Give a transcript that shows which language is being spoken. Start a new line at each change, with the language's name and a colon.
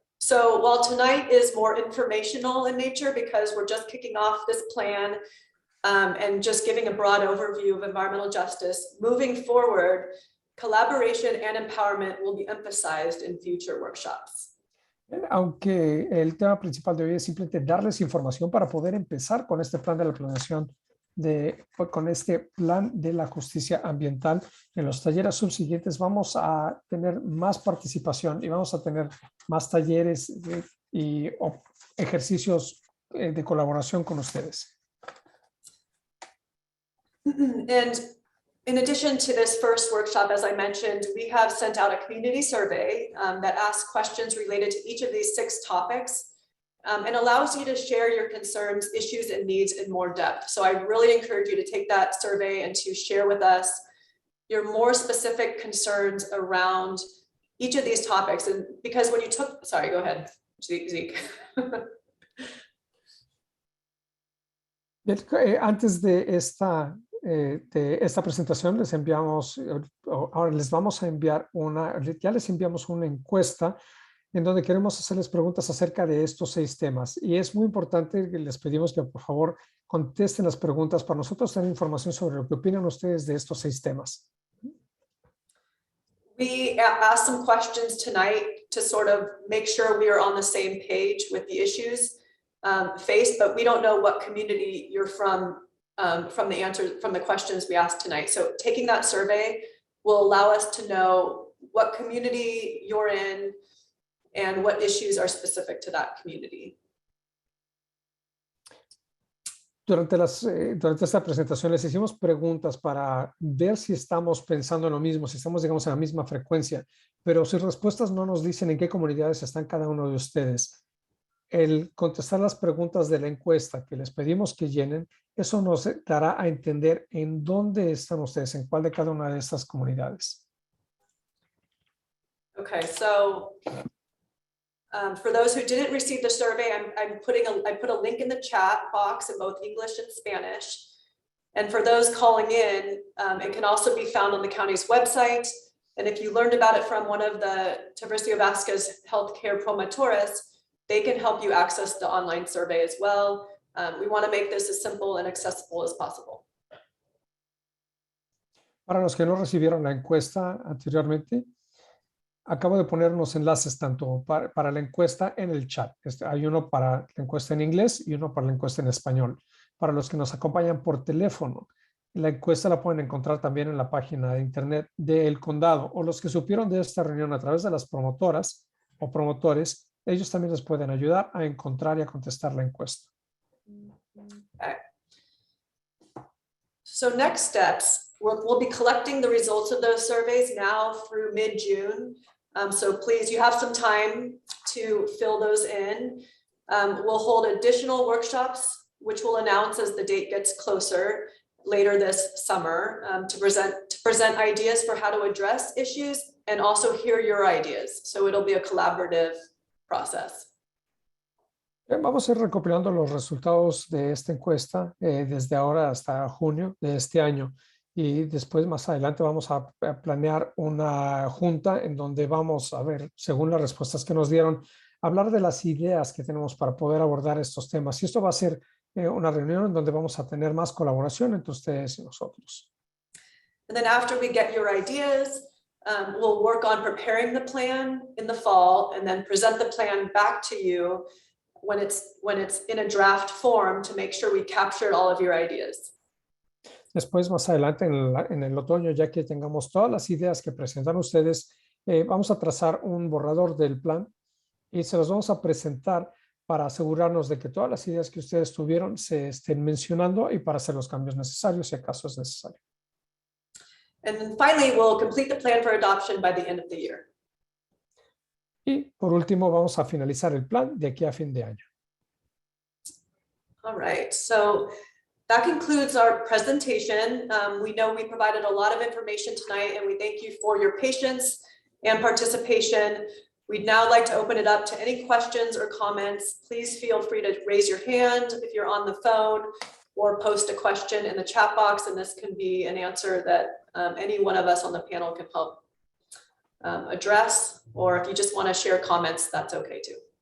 English: So while tonight is more informational in nature because we're just kicking off this plan and just giving a broad overview of environmental justice, moving forward, collaboration and empowerment will be emphasized in future workshops.
Spanish: Aunque el tema principal de hoy es simplemente darles información para poder empezar con este plan de la planeación, con este plan de la justicia ambiental, en los talleres subsiguientes vamos a tener más participación y vamos a tener más talleres y ejercicios de colaboración con ustedes.
English: And in addition to this first workshop, as I mentioned, we have sent out a community survey that asks questions related to each of these 6 topics and allows you to share your concerns, issues, and needs in more depth. So I really encourage you to take that survey and to share with us your more specific concerns around each of these topics. And because when you took, sorry, go ahead, Zeke.
Spanish: Antes de esta presentación ahora les vamos a enviar ya les enviamos una encuesta en donde queremos hacerles preguntas acerca de estos 6 temas. Y es muy importante que les pedimos que por favor contesten las preguntas para nosotros tener información sobre lo que opinan ustedes de estos 6 temas.
English: We asked some questions tonight to sort of make sure we are on the same page with the issues faced, but we don't know what community you're from the questions we asked tonight. So taking that survey will allow us to know what community you're in and what issues are specific to that community.
Spanish: Durante esta presentación les hicimos preguntas para ver si estamos pensando en lo mismo, si estamos, digamos, en la misma frecuencia, pero sus respuestas no nos dicen en qué comunidades están cada uno de ustedes. El contestar las preguntas de la encuesta que les pedimos que llenen, eso nos dará a entender en dónde están ustedes, en cuál de cada una de estas comunidades.
English: Okay, so for those who didn't receive the survey, I put a link in the chat box in both English and Spanish. And for those calling in, it can also be found on the county's website. And if you learned about it from one of the Tiburcio Vasquez healthcare promotores, they can help you access the online survey as well. We want to make this as simple and accessible as possible.
Spanish: Para los que no recibieron la encuesta anteriormente, acabo de poner unos enlaces tanto para la encuesta en el chat. Hay uno para la encuesta en inglés y uno para la encuesta en español. Para los que nos acompañan por teléfono, la encuesta la pueden encontrar también en la página de internet del condado, o los que supieron de esta reunión a través de las promotoras o promotores, ellos también les pueden ayudar a encontrar y a contestar la encuesta.
English: Okay. So next steps, we'll be collecting the results of those surveys now through mid-June. So please, you have some time to fill those in. We'll hold additional workshops, which we'll announce as the date gets closer later this summer, to present ideas for how to address issues and also hear your ideas. So it'll be a collaborative process.
Spanish: Vamos a ir recopilando los resultados de esta encuesta desde ahora hasta junio de este año. Y después, más adelante, vamos a planear una junta en donde vamos a ver, según las respuestas que nos dieron, hablar de las ideas que tenemos para poder abordar estos temas. Y esto va a ser una reunión en donde vamos a tener más colaboración entre ustedes y nosotros.
English: And then after we get your ideas, we'll work on preparing the plan in the fall and then present the plan back to you when it's in a draft form to make sure we captured all of your ideas.
Spanish: Después, más adelante, en el otoño, ya que tengamos todas las ideas que presentan ustedes, vamos a trazar un borrador del plan y se los vamos a presentar para asegurarnos de que todas las ideas que ustedes tuvieron se estén mencionando y para hacer los cambios necesarios si acaso es necesario.
English: And then finally, we'll complete the plan for adoption by the end of the year.
Spanish: Y por último, vamos a finalizar el plan de aquí a fin de año.
English: All right, so that concludes our presentation. We know we provided a lot of information tonight and we thank you for your patience and participation. We'd now like to open it up to any questions or comments. Please feel free to raise your hand if you're on the phone or post a question in the chat box, and this can be an answer that any one of us on the panel can help address, or if you just want to share comments, that's okay too.